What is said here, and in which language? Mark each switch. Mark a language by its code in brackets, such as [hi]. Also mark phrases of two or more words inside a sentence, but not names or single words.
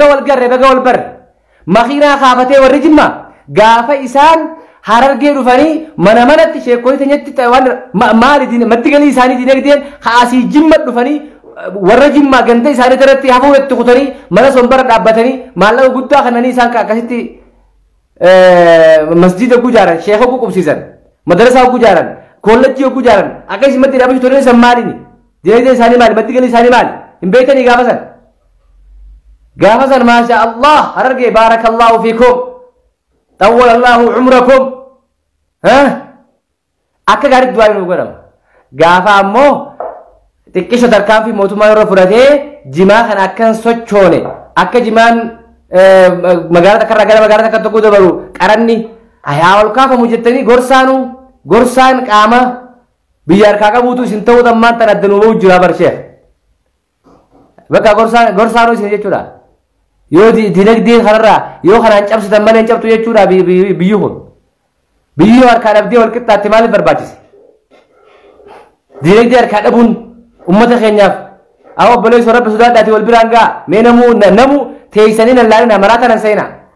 [om] wal garre baga wal barre makiinaa kaafatee warri jimma gaafa isaan harargee dhufanii mana manatti sheekootii teenyatti waan maali maddi galii isaanii dinagdeen haasii jimma dhufanii warra jimmaa ganda isaanii irratti hafuurratti kutanii mana sombara dhaabbatanii maallaqa guddaa kananii isaan akkasitti masjida ku jaaran sheekha ku qubsiisan madrasaa ku jaaran kollejjii ku jaaran akkasumatti dhaabachuu turre san maalini dinagdee isaanii maali maddi galii isaanii maali hin beekanii gaafa san [ar] ما شاء الله [om] harargee [ar] بارك الله فيكم طول الله عمركم [om] ها akka gaarii du'aa nu godhama gaafa ammoo xiqqisho tarkaan fi mootummaa yeroo fudhatee jimaa kana akkan sochoone akka jimaan magaalaa takka irraa gara magaalaa takka tokko dabaru qaranni haa ol kaafamu jettanii gorsaan qaama biyya harkaa qabuutu isin ta'uu tammaan tan adda nuumuu jira barshee bakka gorsaanuu isin jechuudha yoo dinagdee kanarraa yoo kanaan cabsitan malee hin cabtu jechuudha biyyi kun biyyi harkaa dhabdee wal qixxaatti maaliif barbaachise dinagdee harkaa dhabuun ummata keenyaaf awwa obboleessoo rabbi sodaadhaati wal biraan ga'a mee namu teeysanii nan laalina maraa tanan seenaa